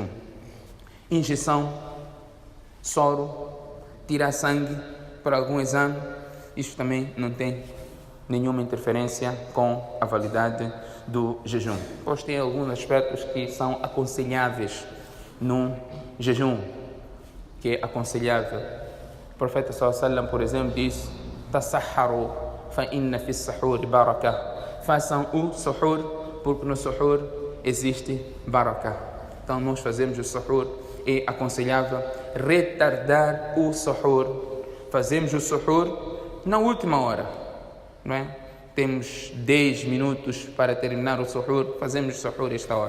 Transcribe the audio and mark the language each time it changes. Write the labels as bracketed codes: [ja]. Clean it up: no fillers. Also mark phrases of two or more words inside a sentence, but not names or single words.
[pt] Injeção, soro, tirar sangue para algum exame, isso também não tem nenhuma interferência com a validade do jejum. Depois tem alguns aspectos que são aconselháveis no jejum, que é aconselhável. O profeta [ar] صلى الله عليه وسلم, [pt] por exemplo, diz: [ar] تسحروا فإن في السحور بركة. [pt] Façam o suhur, porque no suhur existe baraka. Então nós fazemos o suhur, é aconselhável retardar o suhur. Fazemos o suhur na última hora, não é? Temos 10 minutos para terminar o suhur, fazemos o suhur esta hora.